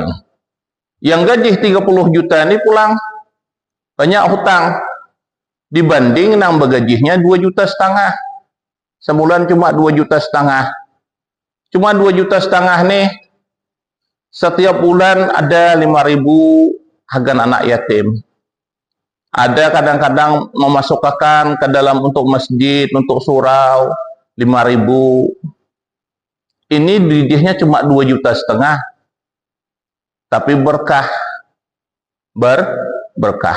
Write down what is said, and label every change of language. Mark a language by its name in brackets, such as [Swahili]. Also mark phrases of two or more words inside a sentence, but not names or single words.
[Banjar] Yang gaji 30 juta ini pulang banyak hutang. Dibanding nang begajinya 2,5 juta. [Indonesian] Sebulan cuma 2,5 juta. Cuma 2,5 juta nih. [Banjar] Setiap bulan ada 5.000 hagan anak yatim. [Indonesian] Ada kadang-kadang memasukkan ke dalam untuk masjid, untuk surau 5.000. Ini didihnya cuma 2,5 juta. Tapi berkah. Berkah.